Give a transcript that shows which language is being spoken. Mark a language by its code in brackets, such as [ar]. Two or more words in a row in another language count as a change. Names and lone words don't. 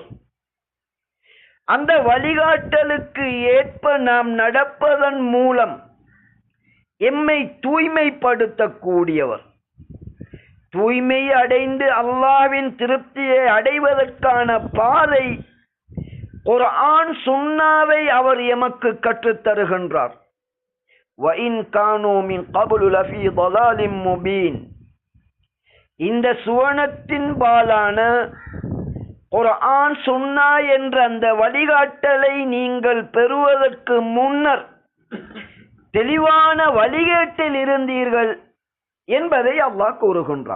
[ta] அந்த வழிகாட்டலுக்கு ஏற்ப நாம் நடப்பதன் மூலம் எம்மை தூய்மைப்படுத்தக்கூடியவர். தூய்மை அடைந்து அல்லாஹ்வின் திருப்தியை அடைவதற்கான பாதை குர்ஆன் சுன்னாவை அவர் எமக்கு கற்றுத் தருகின்றார். [ar] وَإِنْ كَانُوا مِنْ قَبْلُ لَفِي ضَلَالٍ مُبِينٍ. [ta] இந்த சுவனத்தின் பாலான குர்ஆன் சுன்னா என்ற அந்த வழிகாட்டலை நீங்கள் பெறுவதற்கு முன்னர் தெளிவான வழிகேட்டில் இருந்தீர்கள் என்பதை அல்லாஹ் கூறுகின்றான்.